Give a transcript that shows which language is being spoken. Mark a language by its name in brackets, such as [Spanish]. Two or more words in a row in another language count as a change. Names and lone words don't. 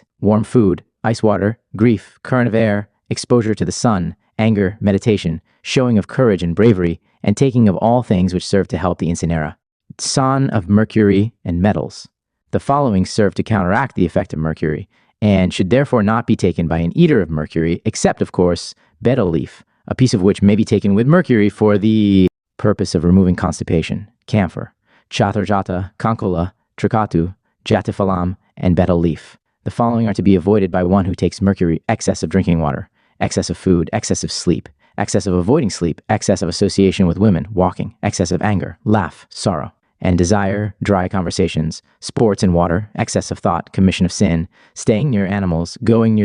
[English] Warm food, ice water, grief, current of air, exposure to the sun, anger, meditation, showing of courage and bravery, and taking of all things which serve to help the incinera. San of mercury and metals. The following serve to counteract the effect of mercury, and should therefore not be taken by an eater of mercury, except, of course, betel leaf, a piece of which may be taken with mercury for the purpose of removing constipation. [Sanskrit] Camphor, chaturjata, kankola, trikatu, jatifalam, [English] and betel leaf. The following are to be avoided by one who takes mercury: excess of drinking water, excess of food, excess of sleep, excess of avoiding sleep, excess of association with women, walking, excess of anger, laugh, sorrow, and desire, dry conversations, sports and water, excess of thought, commission of sin, staying near animals, going near